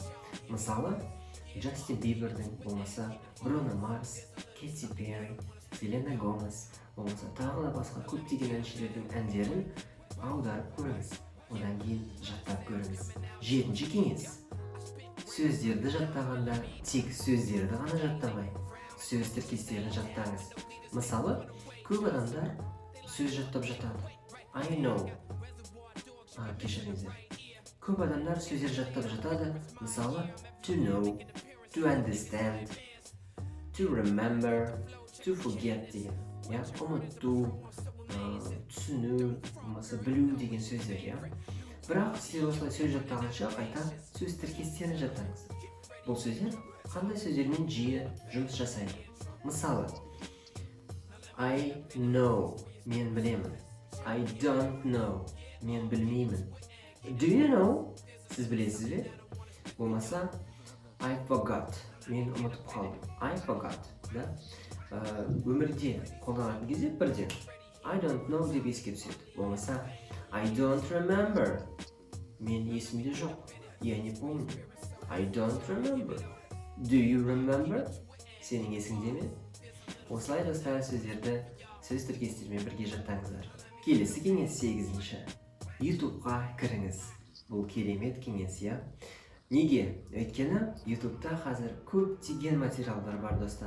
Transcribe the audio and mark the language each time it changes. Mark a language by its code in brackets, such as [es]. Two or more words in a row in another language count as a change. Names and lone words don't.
[kk] Мысалы, Джастин Бибердің, болмаса Бруно Марс, Кэти Перри, Селена Гомес, болмаса тағы да басқа көптеген әншілердің әндерін аударып көріңіз, одан кейін жаттап көріңіз. Жетінші кеңес. Сөздерді жаттағанда тек сөздерді ғана жаттамай, сөз тіркестерін жаттаңыз. Мысалы, көп адамдар сөз жаттап жатады. [en] I know. [kk] Кешіріңіздер. Көп адамдар сөздер жаттап жатады. Мысалы, [en] to know, to understand, to remember, to forget деген. [kk] Ұмыту, түсіну, білу деген сөздер. Бірақ сіздер осылай сөз жаттағанша қайта сөз тіркестерін жаттаңыз. Бұл сөздер қандай сөздермен жиі жұмыс жасайды? Мысалы, [en] I know, [kk] мен білемін. [en] I don't know, [kk] мен білмеймін. [en] Do you know, [kk] сіз білесіз бе? Болмаса, [en] I forgot, [kk] мен ұмытып қалдым. [en] I forgot, [kk] өмірде қолданатын кезде бірден [en] I don't know [kk] деп еске түседі. [en] Болмаса I don't remember, [kk] мен есімде жоқ, [ru] я не помню. [en] I don't remember. Do you remember? [kk] Сенің есіңде ме? Осылай достар сөздерді сөз тіркестерімен бірге жаттаңыздар. Келесі кеңес 8-ші. YouTube-ға кіріңіз. Бұл керемет кеңес, Неге? Өйткені YouTube-та қазір көптеген материалдар бар достар.